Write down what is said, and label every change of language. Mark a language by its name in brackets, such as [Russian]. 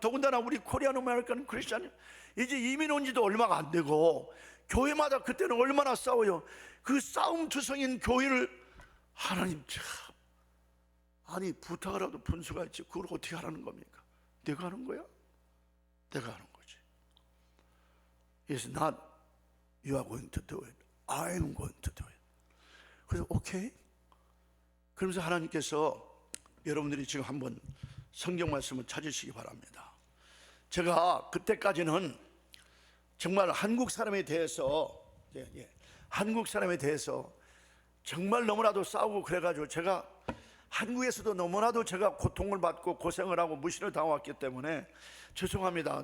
[Korean] 더군다나 우리 코리안 아메리칸 크리스찬 이제 이민 온 지도 얼마가 안 되고 교회마다 그때는 얼마나 싸워요. 그 싸움투성인 교회를 하나님 참, 아니 부탁하라도 분수가 있지 그걸 어떻게 하라는 겁니까? 내가 하는 거야? 내가 하는 거지. [English] It's not you are going to do it, I'm going to do it. [Korean] 그래서 오케이. 그러면서 하나님께서 여러분들이 지금 한번 성경 말씀을 찾으시기 바랍니다. 제가 그때까지는 정말 한국 사람에 대해서 한국 사람에 대해서 정말 너무나도 싸우고 그래가지고 제가 한국에서도 너무나도 제가 고통을 받고 고생을 하고 무시를 당해왔기 때문에 죄송합니다.